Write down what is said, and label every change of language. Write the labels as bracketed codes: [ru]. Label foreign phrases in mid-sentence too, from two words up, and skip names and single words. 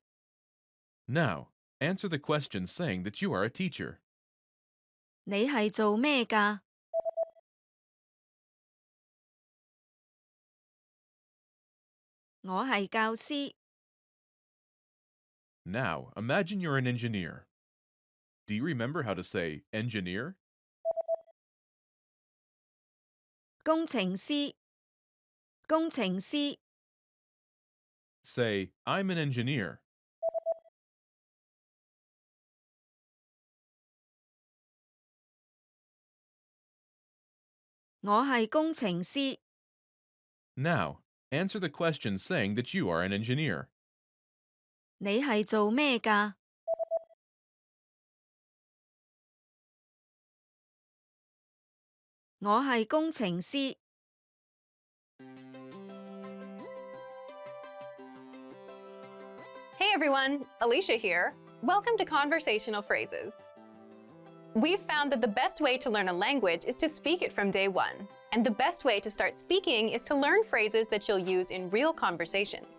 [en] Now, answer the question saying that you are a teacher. [yue] 你係做咩㗎？我係教師。 [en] Now, imagine you're an engineer. Do you remember how to say engineer? [yue] 工程師，工程師， [en] Say, I'm an engineer. [yue] 我係工程師。 [en] Now, answer the question saying that you are an engineer. [yue] 你係做咩㗎？我係工程師。 [en] Hey everyone, Alicia here. Welcome to Conversational Phrases. We've found that the best way to learn a language is to speak it from day one. And the best way to start speaking is to learn phrases that you'll use in real conversations.